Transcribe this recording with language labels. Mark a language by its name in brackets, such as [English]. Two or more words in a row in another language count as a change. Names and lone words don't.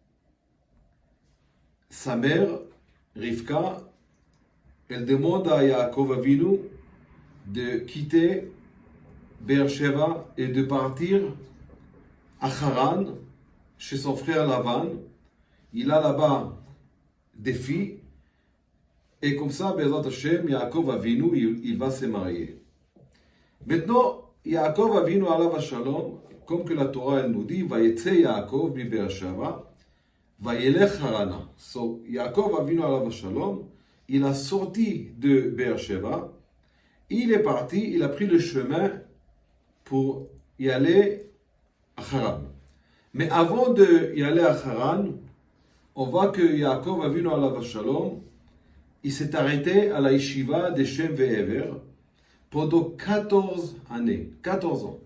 [French] Sa mère, Rivka, elle demande à Yaakov Avinu de quitter Be'er Sheva et de partir à Haran, chez son frère Lavan. Il a là-bas des filles, et comme ça, [Hebrew] בעזרת השם, [French] Yaakov Avinu, il va se marier. Maintenant, Yaakov Avinu [Hebrew] עליו השלום, [French] comme que la Torah elle nous dit, [Hebrew] ויצא יעקב מבאר שבע, וילך חרנה. [French] So, Yaakov Avinu [Hebrew] עליו השלום, [French] il a sorti de Be'er Sheva, il est parti, il a pris le chemin pour y aller à Haran. Mais avant d'y aller à Haran, on voit que Yaakov Avinu [Hebrew] עליו השלום, [French] il s'est arrêté à la yeshiva de Shem Ve'ever pendant 14 années, 14 ans.